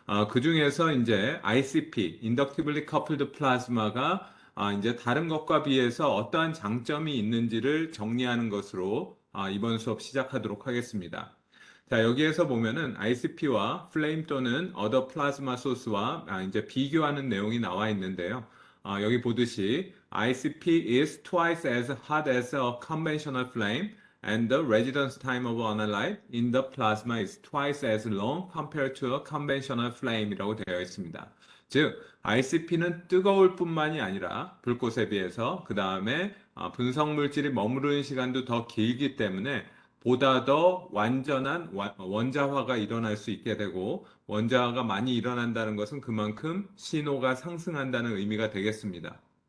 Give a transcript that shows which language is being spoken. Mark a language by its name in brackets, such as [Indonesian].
[Korean] 그 중에서 이제 ICP, 인덕티블리 커플드 플라즈마가 이제 다른 것과 비해서 어떠한 장점이 있는지를 정리하는 것으로 이번 수업 시작하도록 하겠습니다. 자, 여기에서 보면은 ICP와 플레임 또는 [English] other plasma source [Korean] 와 이제 비교하는 내용이 나와 있는데요. 여기 보듯이 [English] ICP is twice as hot as a conventional flame and the residence time of analyte in the plasma is twice as long compared to a conventional flame [Korean] 이라고 되어 있습니다. 즉, ICP는 뜨거울 뿐만이 아니라 불꽃에 비해서 그 다음에 분석 물질이 머무르는 시간도 더 길기 때문에 보다 더 완전한 원자화가 일어날 수 있게 되고 원자화가 많이 일어난다는 것은 그만큼 신호가 상승한다는 의미가 되겠습니다.